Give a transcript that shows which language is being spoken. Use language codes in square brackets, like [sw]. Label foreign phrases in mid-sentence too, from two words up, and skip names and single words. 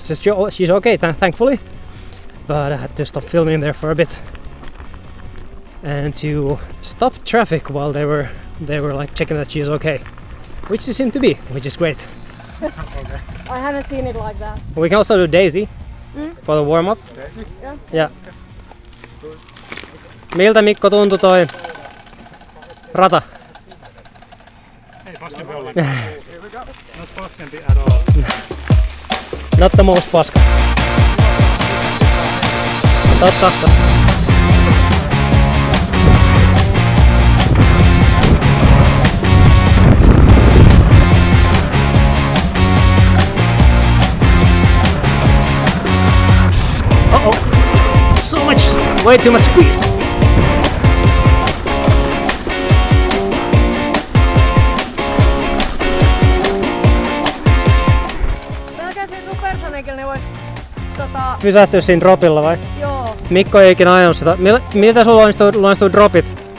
[en] So she's okay, thankfully, but I had to stop filming there for a bit and to stop traffic while they were like checking that she's okay, which she seemed to be, which is great. I haven't seen it like that. We can also do Daisy for the warm-up. Daisy? [fi] Ja. Miltä Mikko tuntui toi rata? Ei paskempi ollenkaan. [en] Not paskempi at all. Not the most paska. Totta. Uh-oh. So much, way too much speed. [fi] Pelkästään Supersonicilla ne vois Pysähtyä siinä dropilla vai? joo. Mikko ei ikinä ajanut sitä. Miltä sulla luonnistuu dropit?